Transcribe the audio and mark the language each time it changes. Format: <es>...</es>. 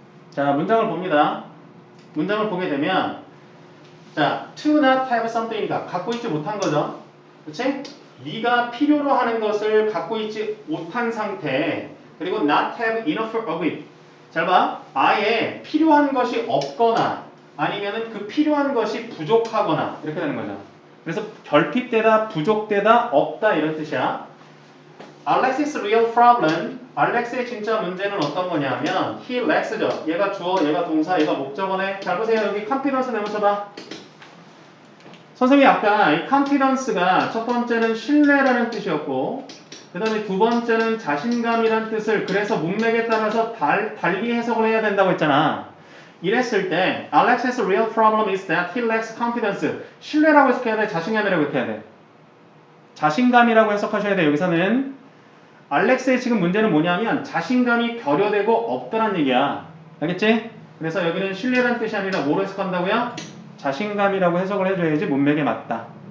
<ko>자, 문장을 봅니다. 문장을 보게 되면, 자,</ko> <en>to not have something</en> <ko>이니까 갖고 있지 못한 거죠. 그치? 네가 필요로 하는 것을 갖고 있지 못한 상태. 그리고</ko> <en>not have enough of it.</en> <ko>잘 봐. 아예 필요한 것이 없거나 아니면은 그 필요한 것이 부족하거나 이렇게 되는 거죠. 그래서 결핍되다, 부족되다, 없다 이런 뜻이야.</ko> <en>Alex's real problem.</en> <ko>알렉스의 진짜 문제는 어떤 거냐면</ko> <en>he lacks</en> <ko>죠. 얘가 주어, 얘가 동사, 얘가 목적어네. 잘 보세요. 여기 confidence 내면서봐. 선생님이 아까 이 confidence가 첫 번째는 신뢰라는 뜻이었고 그 다음에 두 번째는 자신감이라는 뜻을 그래서 문맥에 따라서 달리 해석을 해야 된다고 했잖아. 이랬을 때</ko> <en>Alex's real problem is that he lacks confidence.</en> <ko>신뢰라고 해석해야 돼? 자신감이라고 해석해야 돼? 자신감이라고 해석하셔야 돼. 여기서는 알렉스의 지금 문제는 뭐냐면 자신감이 결여되고 없다는 얘기야. 알겠지? 그래서 여기는 신뢰라는 뜻이 아니라 뭐로 해석한다고요? 자신감이라고 해석을 해줘야지 문맥에 맞다.</ko>